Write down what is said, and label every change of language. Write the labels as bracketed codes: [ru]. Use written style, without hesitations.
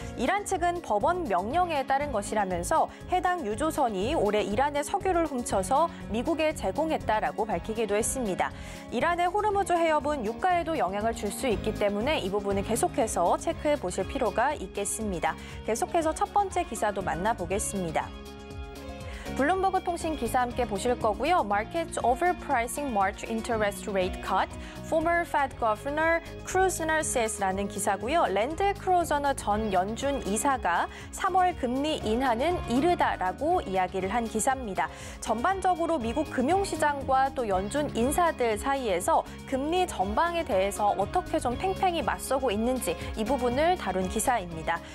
[ko] 이란 측은 법원 명령에 따른 것이라면서 해당 유조선이 올해 이란의 석유를 훔쳐서 미국에 제공했다라고 밝히기도 했습니다. 이란의 호르무즈 해협은 유가에도 영향을 줄 수 있기 때문에 이 부분은 계속해서 체크해 보실 필요가 있겠습니다. 계속해서 첫 번째 기사도 만나보겠습니다. 블룸버그 통신 기사 함께 보실 거고요. [en] Markets overpricing March interest rate cut. Former Fed Governor Kruzner says [ko] 라는 기사고요. 랜드 크로저너 전 연준 이사가 3월 금리 인하는 이르다라고 이야기를 한 기사입니다. 전반적으로 미국 금융시장과 또 연준 인사들 사이에서 금리 전방에 대해서 어떻게 좀 팽팽히 맞서고 있는지 이 부분을 다룬 기사입니다.